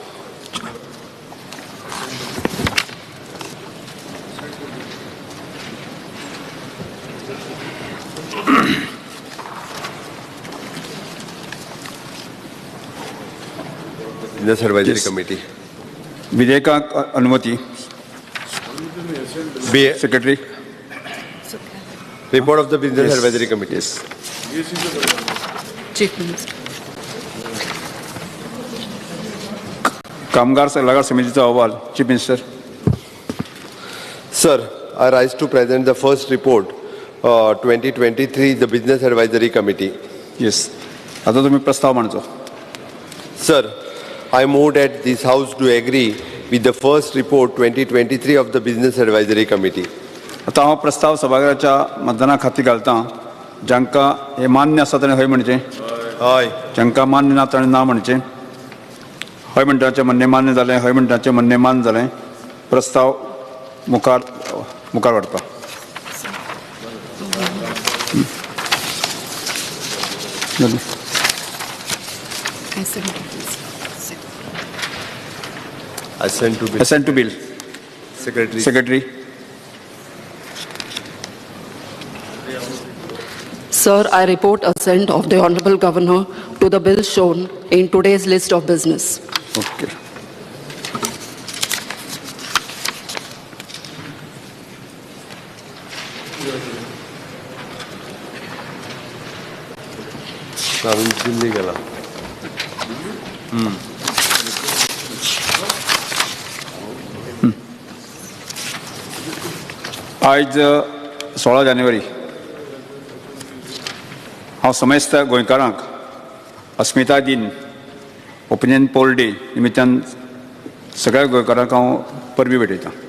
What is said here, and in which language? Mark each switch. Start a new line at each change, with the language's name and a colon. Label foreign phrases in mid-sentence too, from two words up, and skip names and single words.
English: Business Advisory Committee.
Konkani: विधेयकाक अनुमती.
English: Secretary. Report of the Business Advisory Committee. Chief Minister.
Marathi: कामगार सल्लागार समितीचा अहवाल.
English: Chief Minister. Sir, I rise to present the first report, 2023, the Business Advisory Committee. येस.
Konkani: आता तुम्ही प्रस्ताव मांडचो.
English: Sir, I move that this House do agree with the first report 2023 of the Business Advisory Committee.
Konkani: आता हांव प्रस्ताव सभागृहाच्या मतदाना खातीर घालता. जांकां हे मान्य आसा ताणें हय म्हणचें.
English: Aye.
Konkani: जांकां मान्य ना ताणें ना म्हणचें. हय म्हणटाचें म्हणणें मान्य जालें, हय म्हणटाचें म्हणणें मान्य जालें. प्रस्ताव मुखार व्हरपा.
English: Assent to bill. Assent to bill. Secretary. Secretary. Sir, I report assent of the Honorable Governor to the bill shown in today's list of business. Okay.
Konkani: दिल्ली गेला. आज 16 जानेवारी हांव समेस्त गोंयकारांक अस्मिताय दिन ओपिनियन पोल डे निमित्तान सगळ्या गोंयकारांक हांव परबी भेटयतां.